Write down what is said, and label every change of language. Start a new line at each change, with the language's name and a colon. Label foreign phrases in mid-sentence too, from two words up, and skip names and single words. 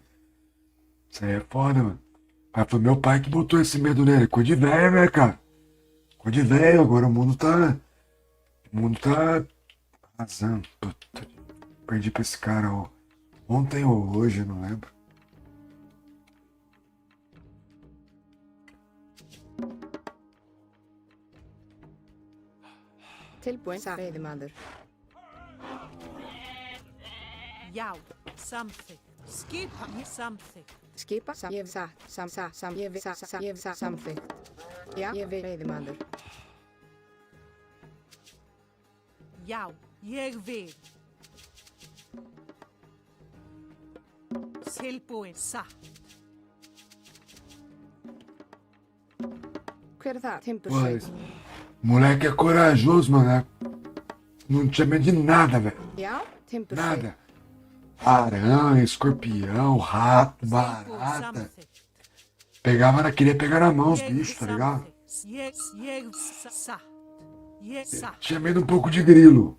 Portuguese: Isso aí é foda, mano. Aí foi meu pai que botou esse medo nele, coisa de velho, né, cara? Coisa de velho, agora o mundo tá arrasando. Puta, perdi pra esse cara, ó. Ontem ou hoje, eu não lembro.
Icelandic: Tilbúin, veiðimaður. Já, samþykkt. Skipa í samþykkt. Skipa, ég samþykkt. Já, ég veiðimaður. Já, ég vil. Tilbúin, satt. Hver er það?
Portuguese: Pô, moleque é corajoso, mano. Não tinha medo de nada, velho.
Icelandic: Já, timbursveit.
Portuguese: Nada. Aranha, escorpião, rato, barata. Queria pegar na mão os bichos, tá ligado? Tinha medo um pouco de grilo.